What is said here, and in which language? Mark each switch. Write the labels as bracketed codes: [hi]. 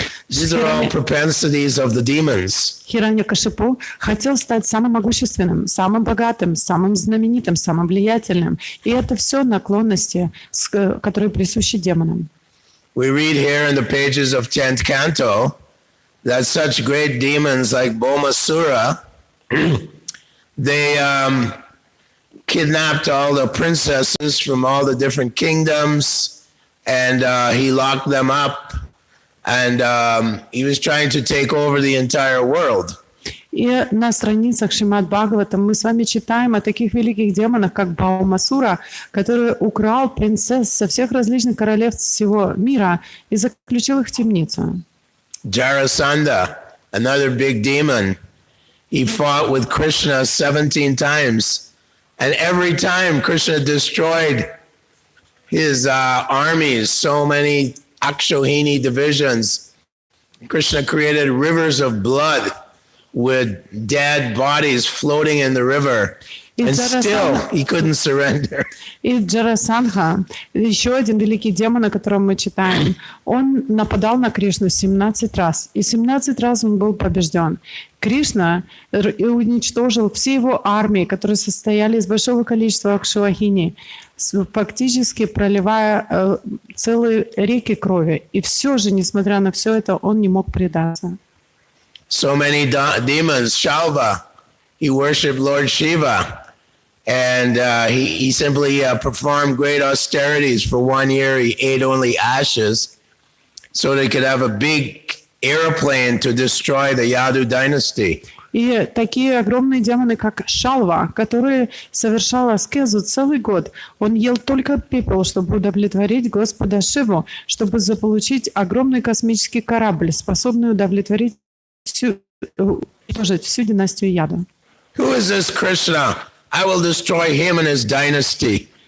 [en] These are all propensities of the demons. [ru] Хираньякашипу хотел стать самым могущественным, самым богатым, самым знаменитым, самым влиятельным. И это все наклонности, которые присущи демонам. [en] We read here in the pages of 10th canto that such great demons like Bomasura, they kidnapped all the princesses from all the different kingdoms, and he locked them up, and he was trying to take over the entire world. [ru] И на страницах Шримад Бхагаватам мы с вами читаем о таких великих демонах, как Баумасура, который украл принцесс со всех различных королевств всего мира и заключил их в темницу. [en] Jarasandha, another big demon, he fought with Krishna 17 times, and every time Krishna destroyed his armies, so many Akshohini divisions. Krishna created rivers of blood with dead bodies floating in the river, and still he couldn't surrender. [ru] И Джарасандха, еще один великий демон, о котором мы читаем, он нападал на Кришну 17 раз, и 17 раз он был побежден. Кришна уничтожил все его армии, которые состояли из большого количества акшавахини, фактически проливая целые реки крови. И все же, несмотря на все это, он не мог предаться. [en] So many demons. Shalva, he worshipped Lord Shiva, and he simply performed great austerities. For 1 year, he ate only ashes so they could have a big airplane to destroy the Yadu dynasty. [ru] И такие огромные демоны, как Шалва, который совершал аскезу целый год. Он ел только пепел, чтобы удовлетворить Господа Шиву, чтобы заполучить огромный космический корабль, способный удовлетворить всю династию Яду. [en] Who is this Krishna? I will destroy him and his dynasty.